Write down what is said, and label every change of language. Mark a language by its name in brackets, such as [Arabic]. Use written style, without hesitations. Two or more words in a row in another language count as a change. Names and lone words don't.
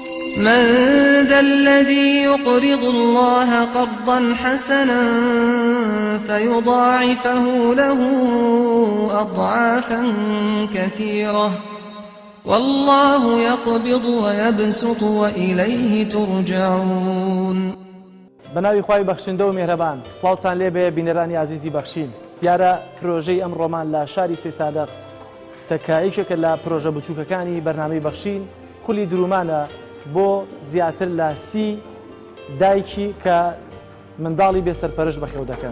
[Arabic] من ذا الذي يقرض الله قرضا حسنا فيضاعفه له أضعافا كثيرة والله يقبض ويبسط وإليه ترجعون. [Central Kurdish] بناوی خوای بەخشندە و میهرەبان، سڵاوتان لێبێ بینەرانی عزیزی بەخشین. دیارە پرۆژەی ئەم ڕۆمان لە شاری سێ سادەق تەکایەکێکە لە پرۆژە بچووکەکانی بەرنامەی بەخشین خولی درومانە بۆ زیاتر لە 30 دایکی کە منداڵی بێسەرپەرش بەخێو دەکەن.